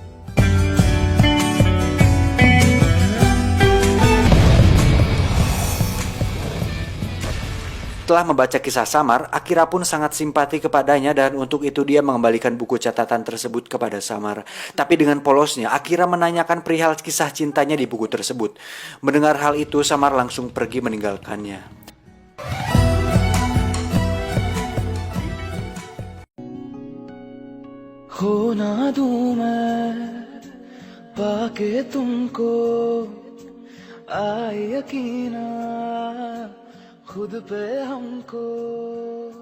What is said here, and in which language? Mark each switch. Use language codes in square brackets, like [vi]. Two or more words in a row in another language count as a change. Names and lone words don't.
[id] Setelah membaca kisah Samar, Akira pun sangat simpati kepadanya dan untuk itu dia mengembalikan buku catatan tersebut kepada Samar. Tapi dengan polosnya, Akira menanyakan perihal kisah cintanya di buku tersebut. Mendengar hal itu, Samar langsung pergi meninggalkannya. [hi] खोना दूं मैं पाके तुमको आए यकीना खुद पे हमको